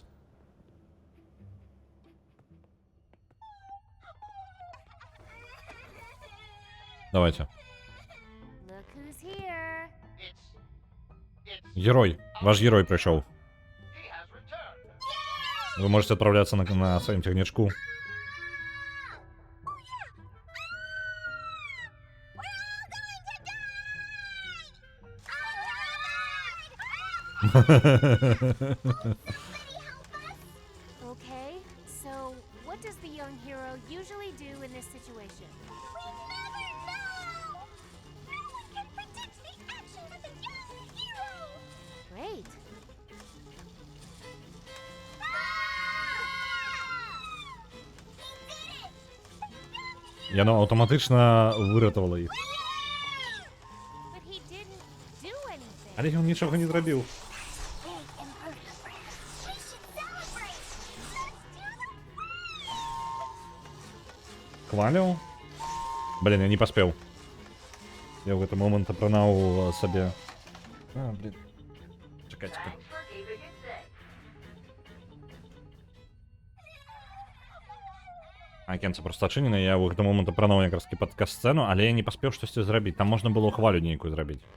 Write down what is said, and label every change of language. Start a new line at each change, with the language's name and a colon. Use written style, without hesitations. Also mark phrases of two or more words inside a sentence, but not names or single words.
Russian: Давайте. Герой.
Belarusian: Ваш герой прыйшоў.
Russian: Вы можете отправляться на
Belarusian: сваім цягнічку.
English: Okay, so what does the young hero usually do in this situation? We never know! No one can predict the actions of the young hero! Great.
Belarusian: Яно аўтаматычна выратавала іх.
English: But he didn't do anything.
Belarusian: Але ён нічога не зрабіў. Хвалю?
Russian: Блин, я не поспел. Я в этот момент
Belarusian: апранаў сабе. Блин. Чакайце-ка. Акенца просто адчынена, я ў гэты момент апранаў якраз такі пад касцэну, але я не паспеў штосьці зрабіць. Там можна было хвалю нейкую зрабіць.